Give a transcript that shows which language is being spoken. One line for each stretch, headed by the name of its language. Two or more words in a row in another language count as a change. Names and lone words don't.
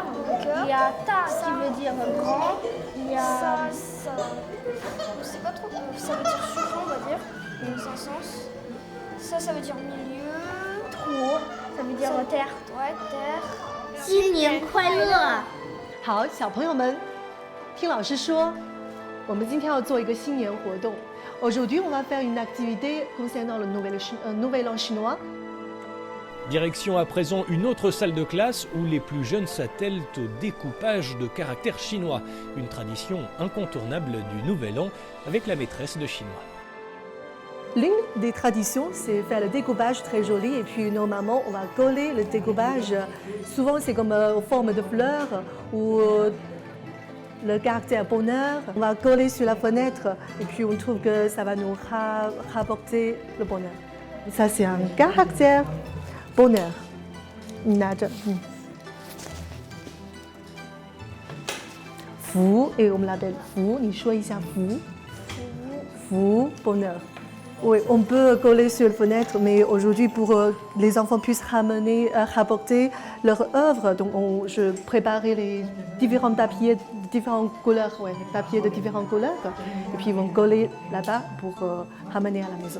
French: Il y a Ta qui veut dire grand. Il y a ça. Je sais pas trop. Ça veut dire suivant, on va dire. Dans un sens. Ça veut dire milieu. Trop. Ça veut dire terre. Ouais, terre.
Chinese: 新年快乐！ 好，小朋友们，听老师说，我们今天要做一个新年活动。
French: Aujourd'hui, on va faire une activité concernant le Nouvel An chinois. Direction à présent une autre salle de classe où les plus jeunes s'attellent au découpage de caractères chinois, une tradition incontournable du Nouvel An avec la maîtresse de chinois. L'une des traditions, c'est faire le découpage très joli et puis normalement, on va coller le découpage. Souvent, c'est comme en forme de fleurs ou le caractère bonheur. On va coller sur la fenêtre et puis on trouve que ça va nous rapporter le bonheur. Ça, c'est un caractère bonheur.
Chinese: 你拿着，福
French: et on l'appelle
Chinese: 福，你说一下福，福 bonheur.
French: Oui, on peut coller sur la fenêtre, mais aujourd'hui, pour les enfants puissent rapporter leur œuvre, donc je préparais les différents papiers de différentes couleurs, les papiers de différentes couleurs, et puis ils vont coller là-bas pour ramener à la maison.